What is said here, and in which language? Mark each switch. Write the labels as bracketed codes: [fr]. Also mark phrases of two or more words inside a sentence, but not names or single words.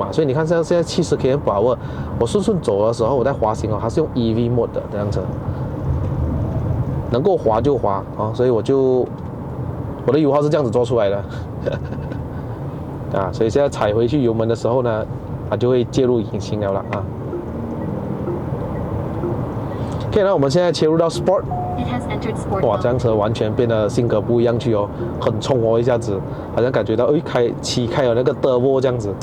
[zh] 所以你看現在70 km/h， 我順走的時候，我在滑行哦，它是用 [en] EV mode [zh] 的這樣子，能夠滑就滑啊。所以我的油耗是這樣子做出來的。所以現在踩回去油門的時候呢，它就會介入引擎了啦啊。OK， 那我們現在切入到 Sport。哇，這輛車完全變得性格不一樣去哦，很衝哦，一下子好像感覺到開了那個 Turbo 這樣子。